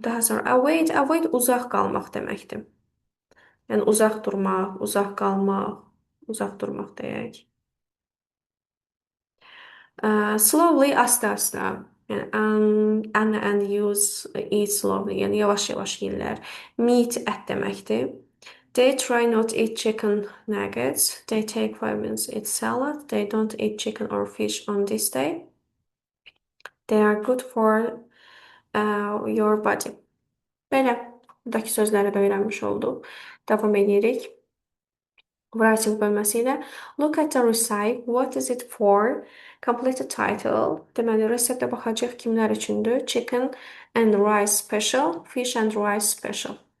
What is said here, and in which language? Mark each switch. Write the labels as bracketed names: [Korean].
[Azerbaijani] Daha sonra avoid uzaq qalmaq deməkdir. Yəni uzaq durmaq, uzaq qalmaq, uzaq durmaq deyək. [English] Slowly, [Azerbaijani] asta-asta. Yəni [English] and use, eat slowly. [Azerbaijani] Yəni yavaş-yavaş yeyirlər. Meat, ət deməkdir. [English] They try not eat chicken nuggets. They take 5 minutes eat salad. They don't eat chicken or fish on this day. They are good for your body. [Azerbaijani] Belə, buradakı sözləri də öyrənmiş olduq. Davam edirik. [English] Writing [Azerbaijani] bölməsi ilə [English] look at the recipe. What is it for? Complete the title. [Azerbaijani] Deməli, reseptə baxacaq kimlər üçündür? [English] Chicken and rice special, fish and rice special.